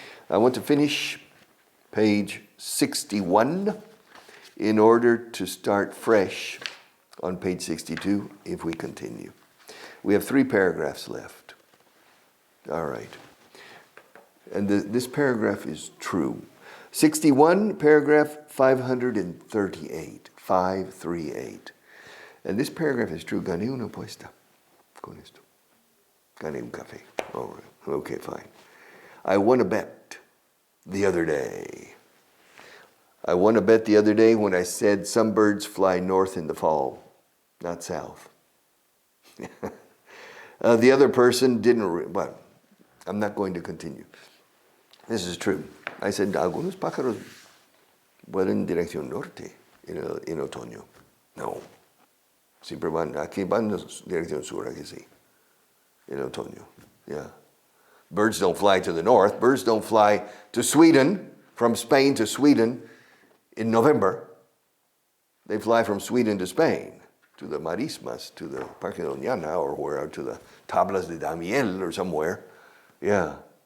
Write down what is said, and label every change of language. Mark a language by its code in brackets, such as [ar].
[en] I want to finish page 61 in order to start fresh on page 62 if we continue. We have 3 paragraphs left. All right. And this paragraph is true. 61, paragraph 538. 538. And this paragraph is true. [es] Gané una apuesta con esto. Gané un café. [en] All right. Okay, fine. I won a bet the other day. I won a bet the other day when I said some birds fly north in the fall, not south. The other person didn't, well, I'm not going to continue. This is true. I said, [es] algunos pájaros vuelan en dirección norte en otoño. No. Siempre van, aquí van en dirección sur, aquí sí. En otoño. Yeah. [en] Birds don't fly to the north. Birds don't fly to Sweden, from Spain to Sweden in November. They fly from Sweden to Spain, to the Marismas, to the Parque Doñana, or where, to the Tablas de Damiel or somewhere. Yeah.